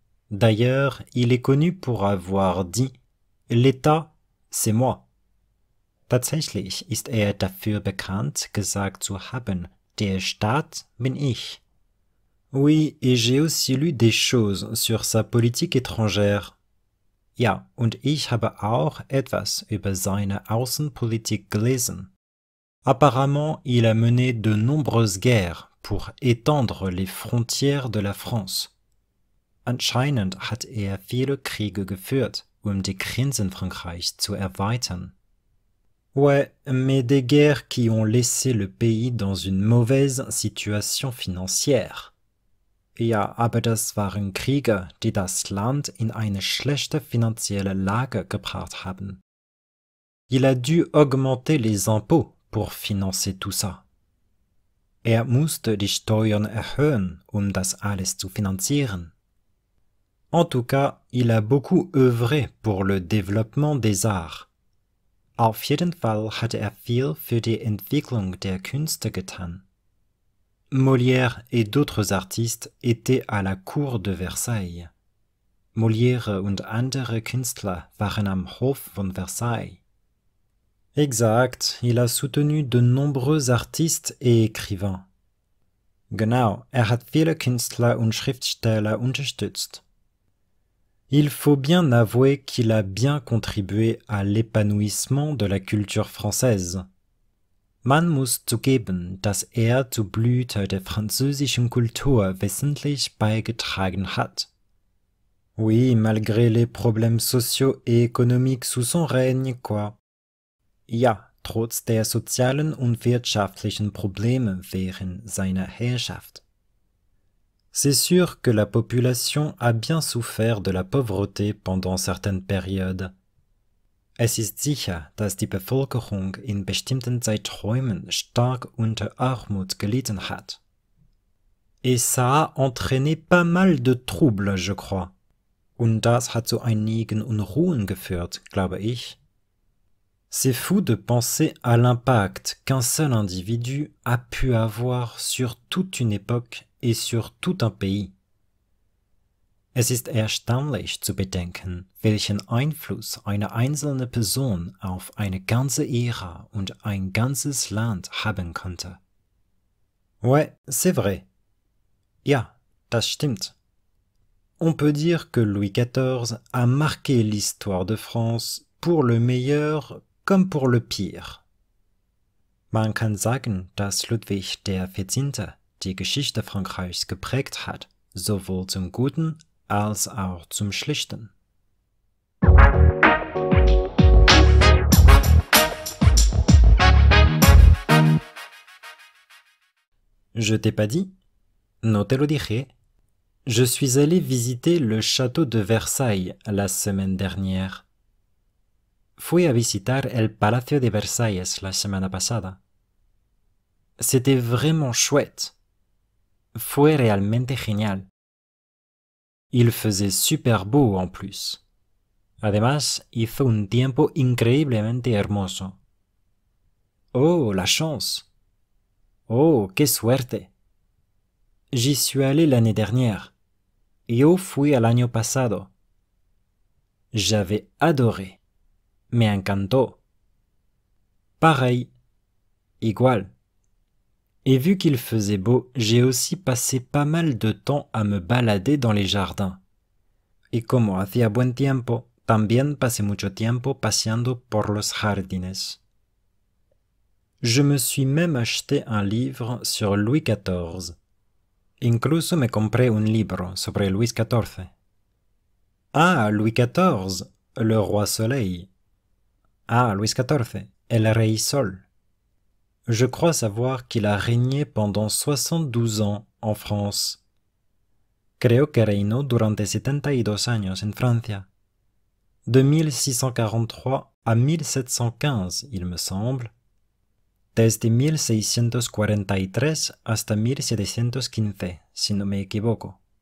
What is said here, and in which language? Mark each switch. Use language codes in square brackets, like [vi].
[fr] D'ailleurs, il est connu pour avoir dit L'État, c'est moi. [de] Tatsächlich ist er dafür bekannt, gesagt zu haben, der Staat bin ich. [fr] Oui, et j'ai aussi lu des choses sur sa politique étrangère. [de] Ja, und ich habe auch etwas über seine Außenpolitik gelesen. [fr] Apparemment, il a mené de nombreuses guerres pour étendre les frontières de la France. [de] Anscheinend hat er viele Kriege geführt, die Grenzen Frankreichs zu erweitern. [fr] Ouais, mais des guerres qui ont laissé le pays dans une mauvaise situation financière. [de] Ja, aber das waren Kriege, die das Land in eine schlechte finanzielle Lage gebracht haben. [fr] Il a dû augmenter les impôts pour financer tout ça. [de] Er musste die Steuern erhöhen, das alles zu finanzieren. [fr] En tout cas, il a beaucoup œuvré pour le développement des arts. [de] Auf jeden Fall hatte er viel für die Entwicklung der Künste getan. [fr] Molière et d'autres artistes étaient à la cour de Versailles. [de] Molière und andere Künstler waren am Hof von Versailles. [fr] Exact, il a soutenu de nombreux artistes et écrivains. [de] Genau, hat viele Künstler und Schriftsteller unterstützt. [fr] Il faut bien avouer qu'il a bien contribué à l'épanouissement de la culture française. [de] Man muss zugeben, dass er zur Blüte der französischen Kultur wesentlich beigetragen hat. [fr] Oui, malgré les problèmes sociaux et économiques sous son règne, quoi. [de] Ja, trotz der sozialen und wirtschaftlichen Probleme während seiner Herrschaft. [fr] C'est sûr que la population a bien souffert de la pauvreté pendant certaines périodes. [de] Es ist sicher, dass die Bevölkerung in bestimmten Zeiträumen stark unter Armut gelitten hat. [fr] Et ça a entraîné pas mal de troubles, je crois. [de] Und das hat zu einigen Unruhen geführt, glaube ich. [fr] C'est fou de penser à l'impact qu'un seul individu a pu avoir sur toute une époque et sur tout un pays. [de] Es ist erstaunlich zu bedenken, welchen Einfluss eine einzelne Person auf eine ganze Ära und ein ganzes Land haben konnte. [fr] Ouais, c'est vrai. [de] Ja, das stimmt. [fr] On peut dire que Louis XIV a marqué l'histoire de France pour le meilleur comme pour le pire. [de] Man kann sagen, dass Ludwig XIV. Die Geschichte Frankreichs geprägt hat, sowohl zum Guten als auch zum Schlechten. [fr] Je t'ai pas dit? [es] No te lo dije. [fr] Je suis allé visiter le château de Versailles la semaine dernière. [es] Fui a visitar el Palacio de Versalles la semana pasada. [fr] C'était vraiment chouette. [es] Fue realmente genial. [fr] Il faisait super beau en plus. [es] Además, hizo un tiempo increíblemente hermoso. [fr] Oh, la chance! [es] Oh, qué suerte! [fr] J'y suis allé l'année dernière. [es] Yo fui al año pasado. [fr] J'avais adoré. [es] Me encantó. [fr] Pareil. [es] Igual. [fr] Et vu qu'il faisait beau, j'ai aussi passé pas mal de temps à me balader dans les jardins. [es] Y como hacía buen tiempo, también pasé mucho tiempo paseando por los jardines. [fr] Je me suis même acheté un livre sur Louis XIV. [es] Incluso me compré un libro sobre Luis XIV. [fr] Ah, Louis XIV, le roi soleil. [es] Ah, Louis XIV, el rey sol. [fr] Je crois savoir qu'il a régné pendant 72 ans en France. [es] Creo que reinó durante 72 años en Francia. [fr] De 1643 à 1715, il me semble. [es] Desde 1643 hasta 1715, si no me equivoco.